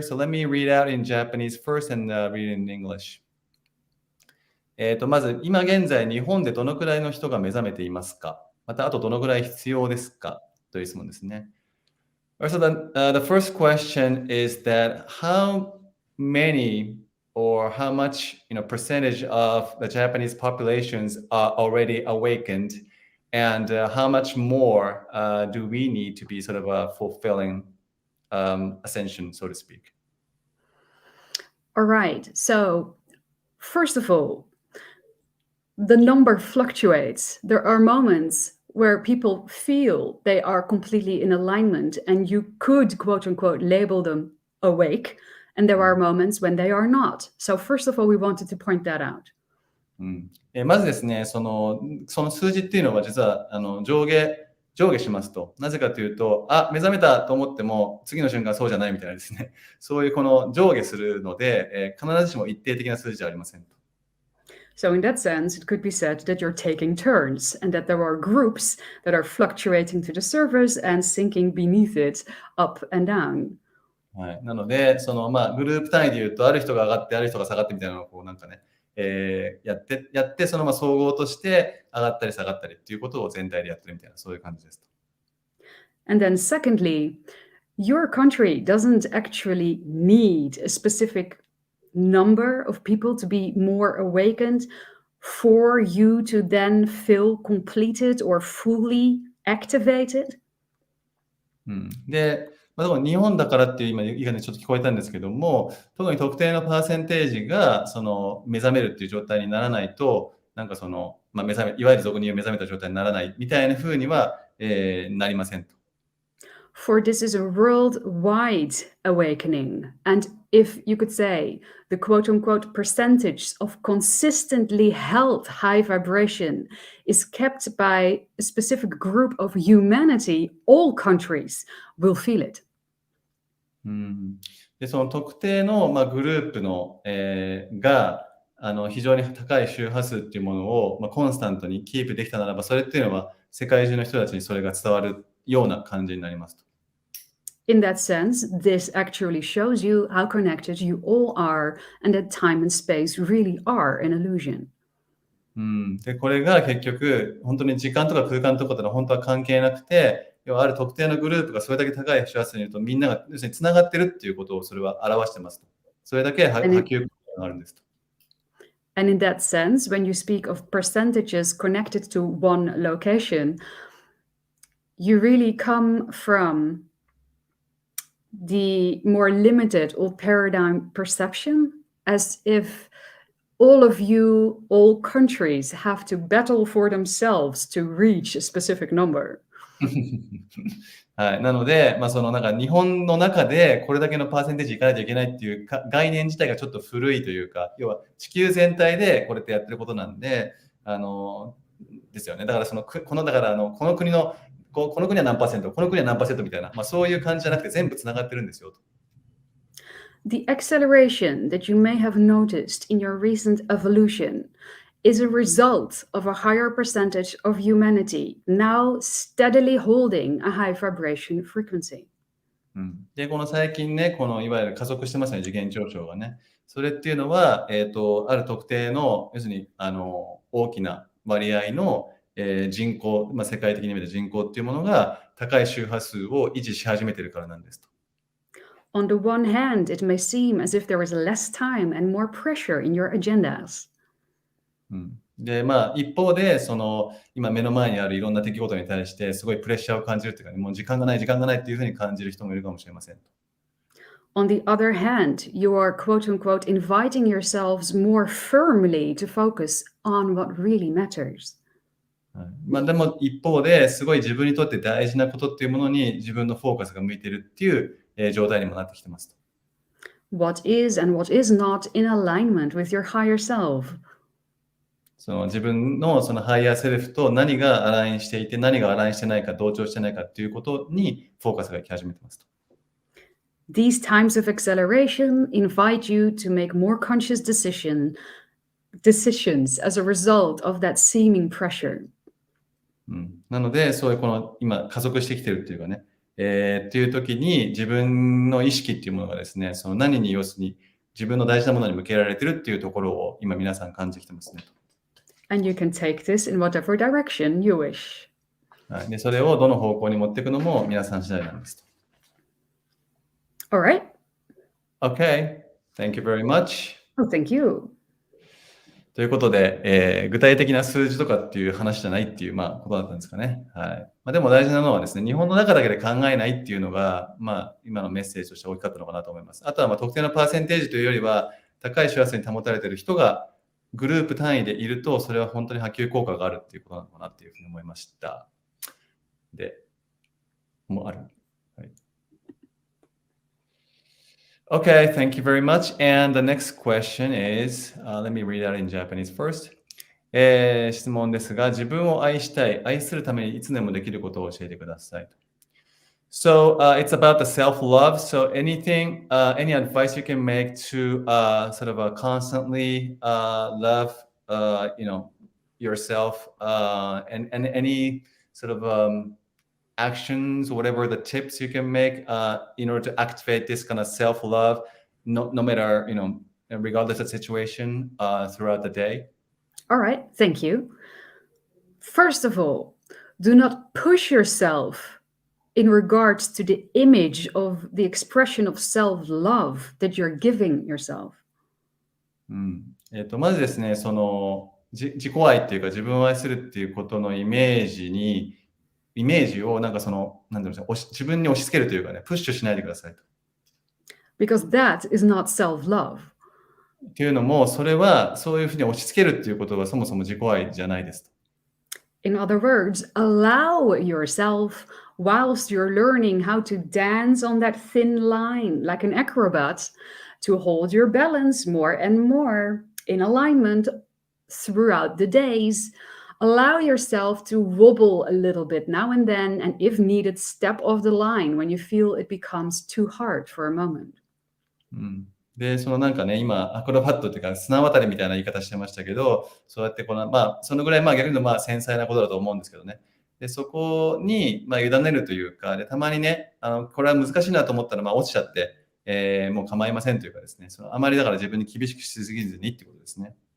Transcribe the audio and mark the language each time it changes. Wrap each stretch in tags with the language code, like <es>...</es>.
<en>So let me read out in Japanese first and read in English.</en> <ja>まず、今現在日本でどのくらいの人が目覚めていますか、また、あとどのくらい必要ですかという質問ですね。</ja> <en>So the first question is that how many or how much percentage of the Japanese populations are already awakened, and how much more do we need to be sort of a fulfilling ascension, so to speak? All right. So, first of all, the number fluctuates. There are moments where people feel they are completely in alignment, and you could, quote unquote, label them awake. And there are moments when they are not. So, first of all, we wanted to point that out.</en> <ja>まずですね、その数字っていうのは実は上下しますと。なぜかというと、目覚めたと思っても次の瞬間そうじゃないみたいなですね。そういうこの上下するので、必ずしも一定的な数字じゃありませんと。</ja> <en>So in that sense, it could be said that you're taking turns and that there are groups that are fluctuating to the surface and sinking beneath it, up and down.</en> <ja>はい、なので、グループ単位で言うと、ある人が上がって、ある人が下がってみたいなのをこうなんかね、やってその総合として上がったり下がったりっていうことを全体でやってるみたいな、そういう感じですと。</ja> <en>And then secondly, your country doesn't actually need a specific number of people to be more awakened for you to then feel completed or fully activated.</en> <ja>で、日本だからっていう今言い方にちょっと聞こえたんですけども、特に特定のパーセンテージが目覚めるっていう状態にならないと、なんか目覚め、いわゆる俗に言う目覚めた状態にならないみたいな風には、なりませんと。</ja> <en>For this is a worldwide awakening. And if you could say the quote unquote percentage of consistently held high vibration is kept by a specific group of humanity, all countries will feel it.</en> <ja>で、その特定の、グループの、が非常に高い周波数っていうものを、コンスタントにキープできたならば、それっていうのは世界中の人たちにそれが伝わるような感じになりますと。</ja> <en>In that sense, this actually shows you how connected you all are and that time and space really are an illusion.</en> <ja>で、これが結局、本当に時間とか空間とかというのは本当は関係なくて、要はある特定のグループがそれだけ高い周波数にいると、みんなが要するにつながってるっていうことをそれは表してますと。それだけ波及があるんですと。</ja> <en>And in that sense, when you speak of percentages connected to one location, you really come from the more limited old paradigm perception, as if all of you, all countries have to battle for themselves to reach a specific number.</en> <ja>はい、なので、なんか日本の中でこれだけのパーセンテージいかないといけないっていう概念自体がちょっと古いというか、要は地球全体でこれってやってることなんで、ですよね。だからこの国のこの国は何パーセント、この国は何パーセントみたいな、そういう感じじゃなくて全部つながってるんですよと。</ja> <en>The acceleration that you may have noticed in your recent evolution is a result of a higher percentage of humanity now steadily holding a high vibration frequency.</en> <ja>で、この最近ね、このいわゆる加速してますね、次元上昇がね。それっていうのは、ある特定の、要するに大きな割合の人口、世界的に見た人口っていうものが高い周波数を維持し始めてるからなんですと。</ja> <en>On the one hand, it may seem as if there is less time and more pressure in your agendas.</en> <ja>で、一方で、今目の前にあるいろんな出来事に対してすごいプレッシャーを感じるっていうか、もう時間がないっていうふうに感じる人もいるかもしれませんと。</ja> <en>On the other hand, you are quote unquote inviting yourselves more firmly to focus on what really matters.</en> <ja>でも一方ですごい自分にとって大事なことっていうものに自分のフォーカスが向いてるっていう状態にもなってきてますと。</ja> <en>What is and what is not in alignment with your higher self.</en> <ja>自分のハイヤーセルフと何がアラインしていて何がアラインしてないか同調してないかっていうことにフォーカスがいき始めてますと。</ja> <en>These times of acceleration invite you to make more conscious decisions as a result of that seeming pressure.</en> <ja>なので、そういうこの今加速してきてるっていうかね、っていう時に自分の意識っていうものがですね、その何に要するに自分の大事なものに向けられてるっていうところを今皆さん感じてきてますね。</ja> <en>And you can take this in whatever direction you wish.</en> <ja>はい、でそれをどの方向に持っていくのも皆さん次第なんですと。</ja> <en>All right. Okay, thank you very much. Oh, thank you.</en> <ja>ということで、具体的な数字とかっていう話じゃないっていう、ことだったんですかね。はい。でも大事なのはですね、日本の中だけで考えないっていうのが、今のメッセージとして大きかったのかなと思います。あとは特定のパーセンテージというよりは、高い幸せに保たれている人がグループ単位でいると、それは本当に波及効果があるっていうことなのかなっていうふうに思いました。で、もうある。はい。</ja> <en>Okay, thank you very much. And the next question is, let me read that in Japanese first.</en> <ja>質問ですが、自分を愛したい、愛するためにいつでもできることを教えてください。</ja> <en>So it's about the self-love. So anything, any advice you can make to sort of constantly love, yourself, and any sort of actions, whatever the tips you can make in order to activate this kind of self-love, no matter, regardless of the situation throughout the day? All right. Thank you. First of all, do not push yourself in regards to the image of the expression of self-love that you're giving yourself.</en> <ja>まずですね、その自己愛っていうか自分を愛するっていうことのイメージをなんかそのなんていうんですか、自分に押し付けるというかね、プッシュしないでくださいと。</ja> <en>Because that is not self-love.</en> <ja>っていうのも、それはそういうふうに押し付けるっていうことはそもそも自己愛じゃないですと。</ja> <en>In other words, allow yourself, whilst you're learning how to dance on that thin line like an acrobat, to hold your balance more and more in alignment throughout the days. Allow yourself to wobble a little bit now and then, and if needed, step off the line when you feel it becomes too hard for a moment.</en> <ja>で、そのなんかね、今、アクロバットっていうか、綱渡りみたいな言い方してましたけど、そうやってこの、そのぐらい、逆に言うと、繊細なことだと思うんですけどね。で、そこに、委ねるというか、で、たまにね、これは難しいなと思ったら、落ちちゃって、もう構いませんというかですね、あまりだから自分に厳しくしすぎずにってことですね。</ja>